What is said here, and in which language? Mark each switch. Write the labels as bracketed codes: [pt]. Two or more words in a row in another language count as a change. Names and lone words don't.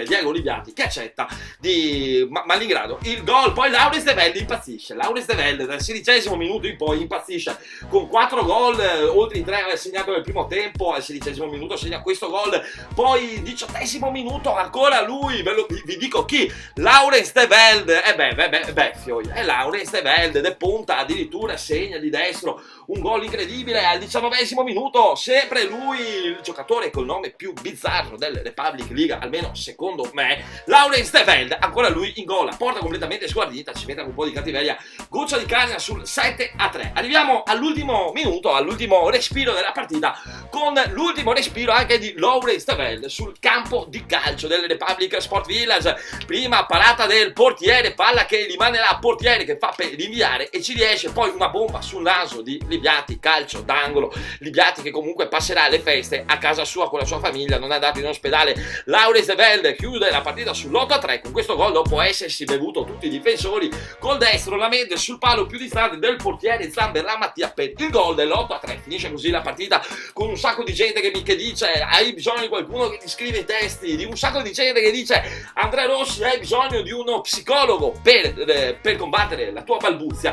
[it] Diego Libiati che accetta di malgrado il gol. Poi Laurens de Velde impazzisce, Laurens de Velde dal 16° minuto in poi impazzisce con 4 gol, oltre i 3 segnato nel primo tempo. Al 16° minuto segna questo gol. Poi 18° minuto ancora lui, vi dico chi, Laurens de Velde. Fioi, è Laurens de Velde, de punta addirittura segna di destro un gol incredibile. Al 19° minuto sempre lui, il giocatore col nome più bizzarro del Republic League, almeno secondo me, Laurens de Velde, ancora lui in gol, porta completamente sguardita, ci mette un po' di cattiveria Goccia di Carnia sul 7-3. Arriviamo all'ultimo minuto, all'ultimo respiro della partita, con l'ultimo respiro anche di Laurens de Velde sul campo di calcio del Republic Sport Village. Prima parata del portiere, palla che rimane là, portiere che fa per rinviare e ci riesce, poi una bomba sul naso di Libiati, calcio d'angolo. Libiati che comunque passerà le feste a casa sua con la sua famiglia, non è andato in ospedale. Laurens de Velde chiude la partita sull'8-3 con questo gol, dopo essersi bevuto tutti i difensori. Col destro la mente sul palo più distante del portiere Zamberla Mattia per il gol dell'8-3 8-3. Finisce così la partita con un sacco di gente che dice hai bisogno di qualcuno che ti scrive i testi, di un sacco di gente che dice Andrea Rossi hai bisogno di uno psicologo per combattere la tua balbuzia.